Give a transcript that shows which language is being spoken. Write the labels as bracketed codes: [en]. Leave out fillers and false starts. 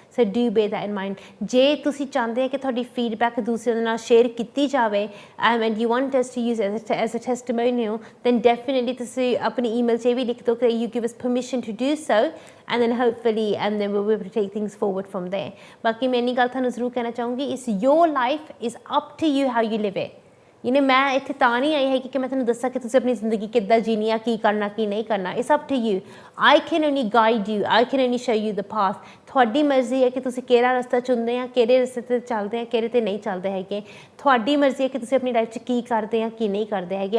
[en] So do bear that in mind. [pa] ਜੇ ਤੁਸੀਂ ਚਾਹੁੰਦੇ ਆ ਕਿ ਤੁਹਾਡੀ ਫੀਡਬੈਕ ਦੂਸਰਿਆਂ ਦੇ ਨਾਲ ਸ਼ੇਅਰ ਕੀਤੀ ਜਾਵੇ [en] and you want us to use as a testimonial, then definitely [pa] ਤੁਸੀਂ ਆਪਣੀ ਈਮੇਲ 'ਚ ਇਹ ਵੀ ਲਿਖ ਦਿਓ ਕਿ [en] You give us permission to do so, and then hopefully and then we'll be able to take things forward from there. [pa] ਬਾਕੀ ਮੈਂ ਇੰਨੀ ਗੱਲ ਤੁਹਾਨੂੰ ਜ਼ਰੂਰ ਕਹਿਣਾ ਚਾਹੂੰਗੀ, [en] it's your life, is up to you how you live it. [pa] ਮੈਂ ਇੱਥੇ ਤਾਂ ਨਹੀਂ ਆਈ ਹੈਗੀ ਕਿ ਮੈਂ ਤੁਹਾਨੂੰ ਦੱਸਾਂ ਕਿ ਤੁਸੀਂ ਆਪਣੀ ਜ਼ਿੰਦਗੀ ਕਿੱਦਾਂ ਜੀਣੀ ਆ, ਕੀ ਕਰਨਾ ਕੀ ਨਹੀਂ ਕਰਨਾ। [en] It's up to you. I can only guide you, I can only show you the path. [pa] ਤੁਹਾਡੀ ਮਰਜ਼ੀ ਹੈ ਕਿ ਤੁਸੀਂ ਕਿਹੜਾ ਰਸਤਾ ਚੁਣਦੇ ਆ, ਕਿਹੜੇ ਰਸਤੇ 'ਤੇ ਚੱਲਦੇ ਆ, ਕਿਹੜੇ 'ਤੇ ਨਹੀਂ ਚੱਲਦੇ ਹੈਗੇ। ਤੁਹਾਡੀ ਮਰਜ਼ੀ ਹੈ ਕਿ ਤੁਸੀਂ ਆਪਣੀ ਲਾਈਫ 'ਚ ਕੀ ਕਰਦੇ ਆ, ਕੀ ਨਹੀਂ ਕਰਦੇ ਹੈਗੇ।